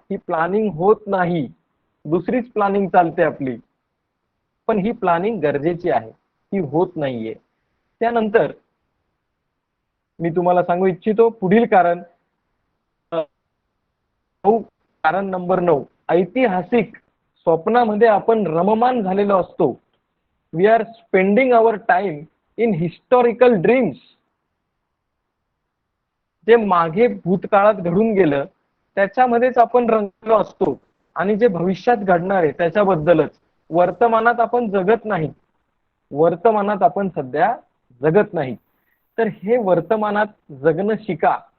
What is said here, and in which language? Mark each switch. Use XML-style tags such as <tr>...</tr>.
<mr>ही planning होत नाही, दुसरीच प्लॅनिंग चालते आपली, पण ही प्लॅनिंग गरजेची आहे, ही होत नाहीये. त्यानंतर मी तुम्हाला सांगू इच्छितो पुढील कारण, कारण नंबर 9, ऐतिहासिक स्वप्नामध्ये आपण रममान झालेलो असतो.</mr> <en>We are spending our time in historical dreams.</en> <mr>जे मागे भूतकाळात घडून गेलं त्याच्यामध्येच आपण रंगलो असतो आणि जे भविष्यात घडणार आहे त्याच्याबद्दलच. वर्तमानात आपण जगत नाही, वर्तमानात आपण सध्या जगत नाही. तर हे वर्तमानात जगणं शिका.</mr>